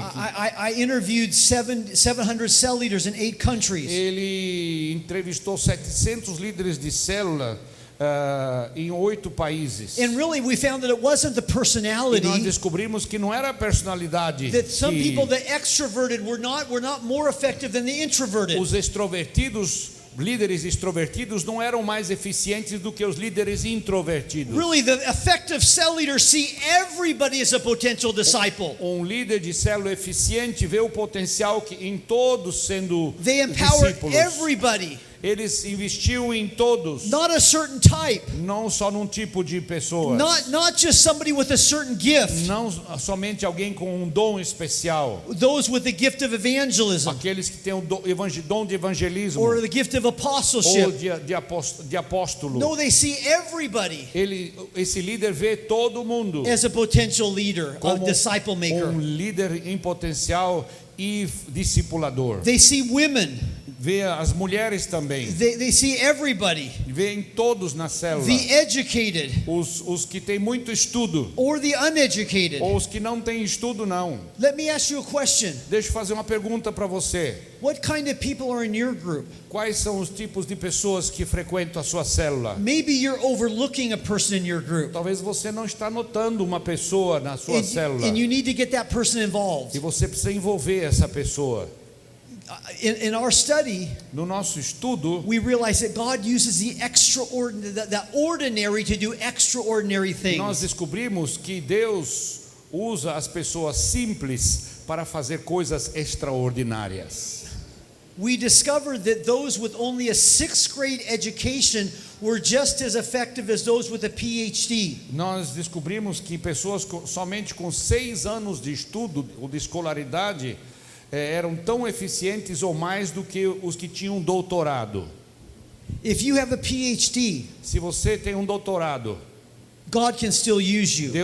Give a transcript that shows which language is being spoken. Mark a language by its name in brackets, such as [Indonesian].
[English] I interviewed 700 cell leaders in 8 countries. [Portuguese] Ele entrevistou 700 líderes de célula em 8 países. [English] And really, we found that it wasn't the [Portuguese] E nós [English] personality. [Portuguese] descobrimos que não era a personalidade. [English] That some [Portuguese] que [English] people that extroverted were not more effective than the introverted. [Portuguese] os extrovertidos, líderes extrovertidos, não eram mais eficientes do que os líderes introvertidos. [English] Really, the effective cell leaders see everybody as a potential disciple. [Portuguese] Líder de célula eficiente vê o potencial em todos sendo [English] They empower [Portuguese] discípulos. [English] everybody, [Portuguese] Eles investiam em todos, [English] not a certain type, [Portuguese] não só num tipo de pessoas. [English] not just somebody with a certain gift. [Portuguese] Não somente alguém com um dom especial. [English] Those with the gift of evangelism [Portuguese] Aqueles que têm o dom de evangelismo [English] or the gift of [Portuguese] ou [English] apostleship. [Portuguese] de apóstolo. [English] No, they see everybody [Portuguese] Esse líder vê todo mundo [English] as a potential leader, a [Portuguese] como [English] disciple maker. [Portuguese] líder em potencial e discipulador. [English] They see women. [Portuguese] Vê as mulheres também. [English] They see everybody. [Portuguese] Vê em todos na célula. [English] The educated [Portuguese] Os que têm muito estudo [English] or the uneducated. [Portuguese] ou os que não têm estudo não. [English] Let me ask you a question. [Portuguese] Deixa eu fazer uma pergunta para você. [English] What kind of people are in your group? [Portuguese] Quais são os tipos de pessoas que frequentam a sua célula? [English] Maybe you're overlooking a person in your group. [Portuguese] Talvez você não está notando uma pessoa na sua célula. [English] And you need to get that person involved. [Portuguese] E você precisa envolver essa pessoa. [English] In our study, [Portuguese] No nosso estudo, [English] we realize that God uses the ordinary to do extraordinary [Portuguese] nós [English] things. [Portuguese] descobrimos que Deus usa as pessoas simples para fazer coisas extraordinárias. [English] We discovered that those with only a 6th grade education were just as effective as those with a PhD. [Portuguese] Nós descobrimos que pessoas somente com 6 anos de estudo ou de escolaridade eram tão eficientes ou mais do que os que tinham doutorado. [English] If you have a PhD, [Portuguese] Se você tem um doutorado, [English] God can still use you.